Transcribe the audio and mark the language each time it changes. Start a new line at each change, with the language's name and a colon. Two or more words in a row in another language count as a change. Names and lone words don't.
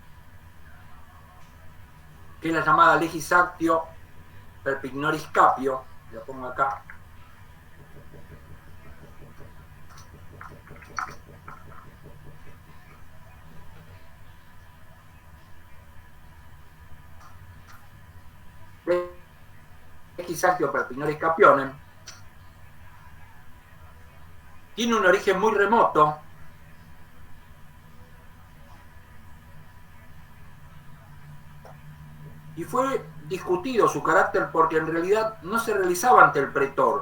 Spanish: que es la llamada
Latin: legis actio per pignoris capio,
Spanish: lo pongo acá,
Latin: legis actio per pignoris capionem,
Spanish: tiene un origen muy remoto, y fue discutido su carácter porque en realidad no se realizaba ante el pretor.